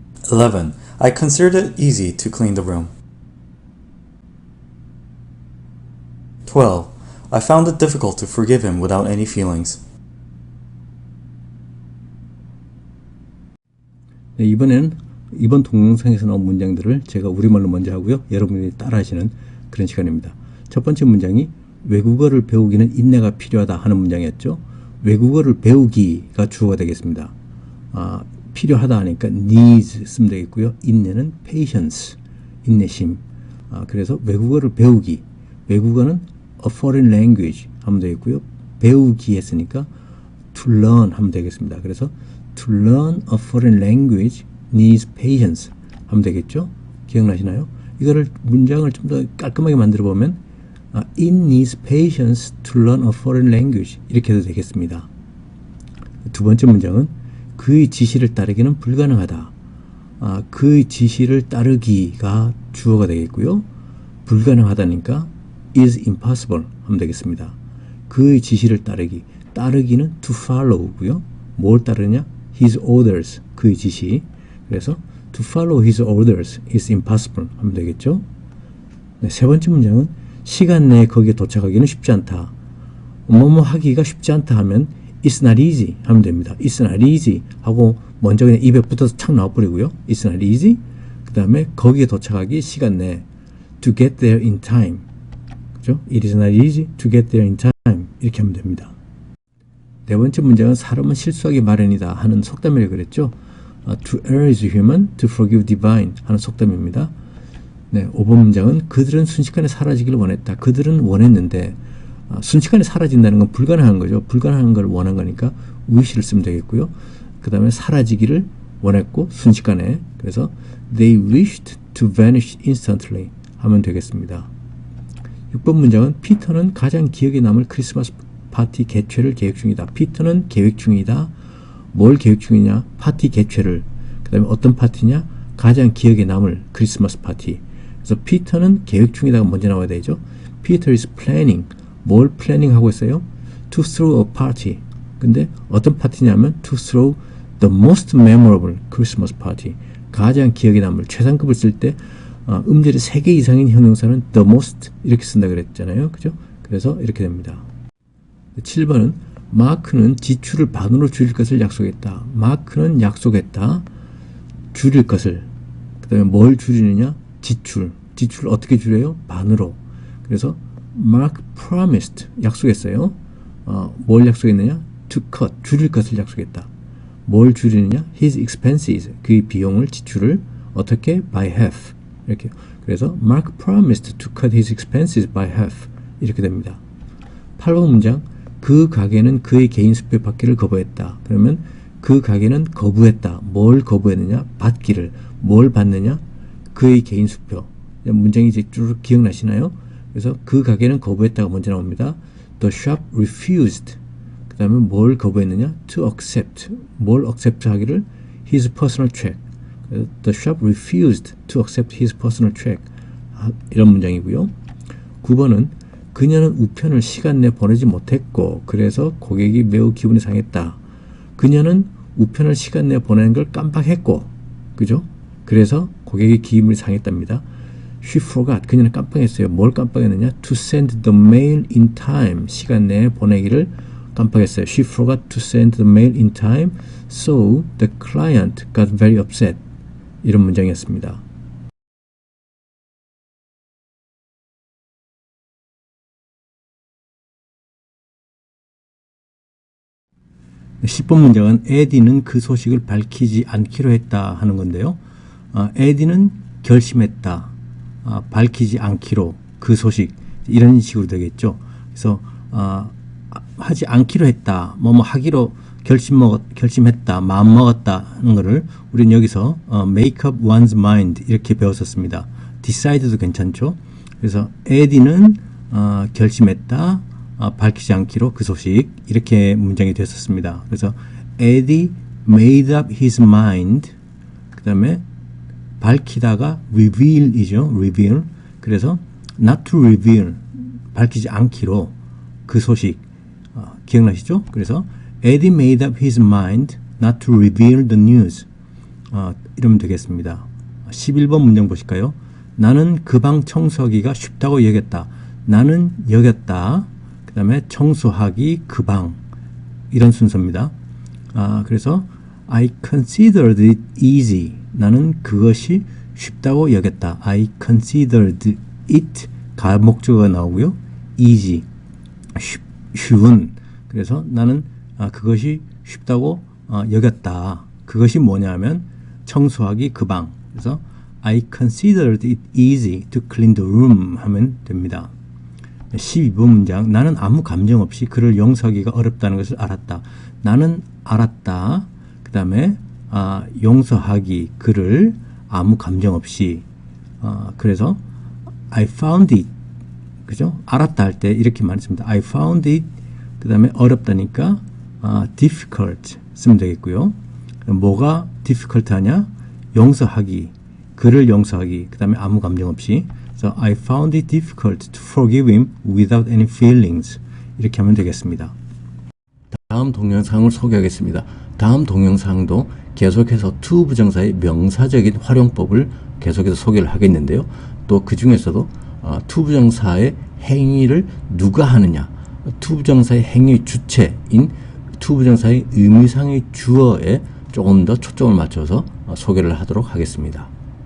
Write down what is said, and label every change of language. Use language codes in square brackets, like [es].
[en] 11. I considered it easy to clean the room. 12. I found it difficult to forgive him without any feelings. [ko] 네, 이번 동영상에서 나온 문장들을 제가 우리말로 먼저 하고요. 여러분들이 따라하시는 그런 시간입니다. 첫 번째 문장이 외국어를 배우기는 인내가 필요하다 하는 문장이었죠. 외국어를 배우기가 주어가 되겠습니다. 필요하다 하니까 needs 쓰면 되겠고요. 인내는 patience, 인내심. 그래서 외국어를 배우기, 외국어는 [en] a foreign language [ko] 하면 되겠고요. 배우기 했으니까 [en] to learn [ko] 하면 되겠습니다. 그래서 [en] to learn a foreign language needs patience [ko] 하면 되겠죠. [en] 기억나시나요? [ko] 이거를 문장을 좀 더 깔끔하게 만들어 보면 [en] it needs patience to learn a foreign language [ko] 이렇게 해도 되겠습니다. 두 번째 문장은 그의 지시를 따르기는 불가능하다. 그의 지시를 따르기가 주어가 되겠고요. 불가능하다니까 [en] is impossible [ko] 하면 되겠습니다. 그의 지시를 따르기는 [en] to follow [ko] 고요. 뭘 따르냐? [en] his orders, [ko] 그의 지시. 그래서 [en] to follow his orders is impossible [ko] 하면 되겠죠. 네, 세 번째 문장은 시간 내에 거기에 도착하기는 쉽지 않다. 뭐뭐 하기가 쉽지 않다 하면 [en] it's not easy [ko] 하면 됩니다. [en] it's not easy [ko] 하고 먼저 그냥 입에 붙어서 착 나와버리고요. it's not easy. 그 다음에 거기에 도착하기 시간 내에 [en] to get there in time. [ko] 그죠? [en] it is not easy to get there in time. [ko] 이렇게 하면 됩니다. 네 번째 문장은 사람은 실수하기 마련이다 하는 속담이라고 그랬죠. [en] to err is human, to forgive divine [ko] 하는 속담입니다. 네, 5번 문장은 그들은 순식간에 사라지기를 원했다. 그들은 원했는데 순식간에 사라진다는 건 불가능한 거죠. 불가능한 걸 원한 거니까 wish를 쓰면 되겠고요. 그 다음에 사라지기를 원했고 순식간에. 그래서 [en] they wished to vanish instantly [ko] 하면 되겠습니다. 6번 문장은 피터는 가장 기억에 남을 크리스마스 파티 개최를 계획 중이다. 피터는 계획 중이다. 뭘 계획 중이냐? 파티 개최를. 그 다음에 어떤 파티냐? 가장 기억에 남을 크리스마스 파티. 그래서 피터는 계획 중이다가 먼저 나와야 되죠. [en] Peter is planning. [ko] 뭘 플래닝 하고 있어요? [en] To throw a party. [ko] 근데 어떤 파티냐면 [en] to throw the most memorable Christmas party. [ko] 가장 기억에 남을 최상급을 쓸 때 음절이 3개 이상인 형용사는 [en] the most [ko] 이렇게 쓴다 그랬잖아요. 그죠? 그래서 이렇게 됩니다. 7번은 마크는 지출을 반으로 줄일 것을 약속했다. 마크는 약속했다. 줄일 것을. 그 다음에 뭘 줄이느냐? 지출. 지출을 어떻게 줄여요? 반으로. 그래서 [en] Mark promised. [ko] 약속했어요. 뭘 약속했느냐? [en] To cut. [ko] 줄일 것을 약속했다. 뭘 줄이느냐? [en] His expenses. [ko] 그의 비용을, 지출을 어떻게? [en] By half. [ko] 이렇게. 그래서 [en] Mark promised to cut his expenses by half. [ko] 이렇게 됩니다. 8번 문장. 그 가게는 그의 개인 수표 받기를 거부했다. 그러면 그 가게는 거부했다. 뭘 거부했느냐? 받기를. 뭘 받느냐? 그의 개인 수표. 문장이 이제 쭉 기억나시나요? 그래서 그 가게는 거부했다가 먼저 나옵니다. [en] The shop refused. [ko] 그 다음에 뭘 거부했느냐? [en] To accept. [ko] 뭘 accept 하기를? [en] His personal check. The shop refused to accept his personal check. [ko] 이런 문장이고요. 9번은 그녀는 우편을 시간 내에 보내지 못했고 그래서 고객이 매우 기분이 상했다. 그녀는 우편을 시간 내에 보내는 걸 깜빡했고, 그죠? 그래서 고객이 기분이 상했답니다. [en] She forgot. [ko] 그녀는 깜빡했어요. 뭘 깜빡했느냐? [en] To send the mail in time. [ko] 시간 내에 보내기를 깜빡했어요. [en] She forgot to send the mail in time, so the client got very upset. [ko] 이런 문장이었습니다. 네, 10번 문장은 에디는 그 소식을 밝히지 않기로 했다 하는 건데요. 에디는 결심했다. 밝히지 않기로 그 소식 이런 식으로 되겠죠. 그래서 하지 않기로 했다. 뭐 하기로 결심했다. 마음 먹었다 하는 거를 우리는 여기서 [en] make up one's mind [ko] 이렇게 배웠었습니다. decide도 괜찮죠. 그래서 에디는 결심했다. 밝히지 않기로 그 소식 이렇게 문장이 됐었습니다. 그래서 [en] Eddie made up his mind. [ko] 그 다음에 밝히다가 reveal이죠. [en] reveal. [ko] 그래서 [en] not to reveal. [ko] 밝히지 않기로 그 소식. 기억나시죠? 그래서 [en] Eddie made up his mind not to reveal the news. [ko] 이러면 되겠습니다. 11번 문장 보실까요? 나는 그 방 청소하기가 쉽다고 여겼다. 나는 여겼다. 그 다음에 청소하기 그 방. 이런 순서입니다. 그래서 [en] I considered it easy. [ko] 나는 그것이 쉽다고 여겼다. [en] I considered it. [ko] 가목적어가 나오고요. [en] easy. [ko] 쉬운. 그래서 나는 그것이 쉽다고 여겼다. 그것이 뭐냐면 청소하기 그 방. 그래서 [en] I considered it easy to clean the room [ko] 하면 됩니다. 12번 문장. 나는 아무 감정 없이 그를 용서하기가 어렵다는 것을 알았다. 나는 알았다. 그 다음에 용서하기 그를 아무 감정 없이. 그래서 [en] I found it. [ko] 그죠? 알았다 할 때 이렇게 말했습니다. [en] I found it. [ko] 그 다음에 어렵다니까 difficult 쓰면 되겠고요. 뭐가 difficult 하냐? 용서하기. 그를 용서하기. 그 다음에 아무 감정 없이. [en] So I found it difficult to forgive him without any feelings. [ko] 이렇게 하면 되겠습니다. 다음 동영상을 소개하겠습니다. 다음 동영상도 계속해서 to 부정사의 명사적인 활용법을 계속해서 소개를 하겠는데요. 또 그 중에서도 to 부정사의 행위를 누가 하느냐, to 부정사의 행위 주체인 to 부정사의 의미상의 주어에 조금 더 초점을 맞춰서 소개를 하도록 하겠습니다.